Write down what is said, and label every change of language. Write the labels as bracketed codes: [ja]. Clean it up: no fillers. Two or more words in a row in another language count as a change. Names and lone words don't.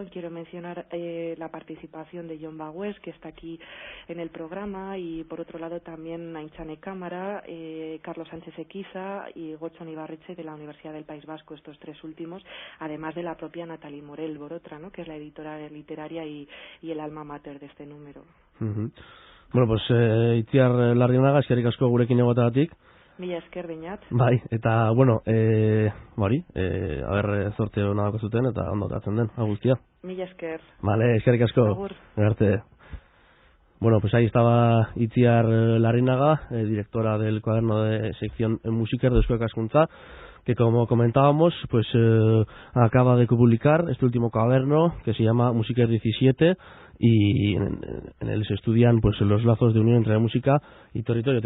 [es] Quiero mencionar la participación de Jon Bagués, que está aquí en el programa, y por otro lado también Aintzane Cámara, Carlos Sánchez Equiza y Gotzon Ibarretxe de la Universidad del País Vasco, estos tres últimos, además de la propia Natalie Morel Borotra, ¿no?, que es la editora literaria y el alma mater de este número. Bueno, pues [eu] Itziar Larrinaga, eskerrik asko gurekin egoteagatik. Mila esker beñat. Bai, eta, bueno, bari, zorte hona dako zuten, eta ondo tatzen den, guztia. Mila esker. Vale, eskerrik asko. Agur. Arte. [es] Bueno, pues ahí estaba Itziar Larrinaga, directora del cuaderno de sección Musiker de Eusko Ikaskuntza, que como comentábamos, pues acaba de publicar este último cuaderno que se llama Musiker 17, y en él se estudian pues los lazos de unión entre la música y territorio.